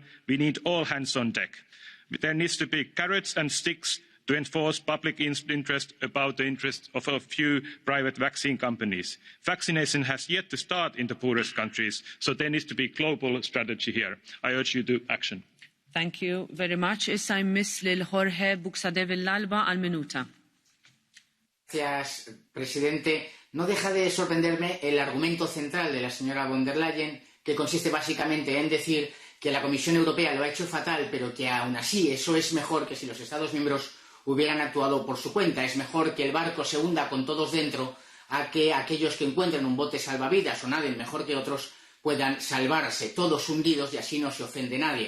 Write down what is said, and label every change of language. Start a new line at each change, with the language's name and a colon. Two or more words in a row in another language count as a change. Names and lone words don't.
English: We need all hands on deck. There needs to be carrots and sticks to enforce public interest about the interests of a few private vaccine companies. Vaccination has yet to start in the poorest countries, so there needs to be a global strategy here. I urge you to action. Thank you very much.
Maltese: Issa jmiss lil Jorge Buxadeve l-Alba għal minuta.
Spanish: Gracias, presidente. No deja de sorprenderme el argumento central de la señora von der Leyen, que consiste básicamente en decir que la Comisión Europea lo ha hecho fatal, pero que aún así eso es mejor que si los Estados miembros hubieran actuado por su cuenta. Es mejor que el barco se hunda con todos dentro a que aquellos que encuentren un bote salvavidas o naden mejor que otros puedan salvarse, todos hundidos, y así no se ofende nadie.